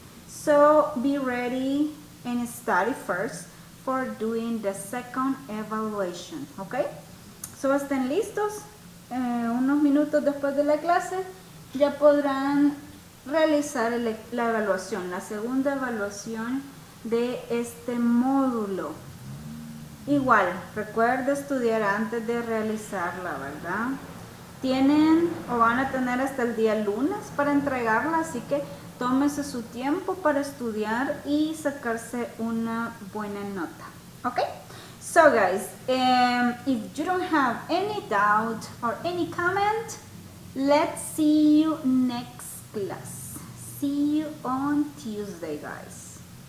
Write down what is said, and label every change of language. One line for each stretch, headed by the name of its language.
English: So be ready and study first for doing the second evaluation. Okay? So
Spanish: estén listos. Unos minutos después de la clase ya podrán realizar la evaluación, la segunda evaluación de este módulo. Igual, recuerde estudiar antes de realizarla, ¿verdad? Tienen o van a tener hasta el día lunes para entregarla, así que tómese su tiempo para estudiar y sacarse una buena nota.
English: ¿Ok? So guys, if you don't have any doubt or any comment, let's see you next class. See you on Tuesday, guys.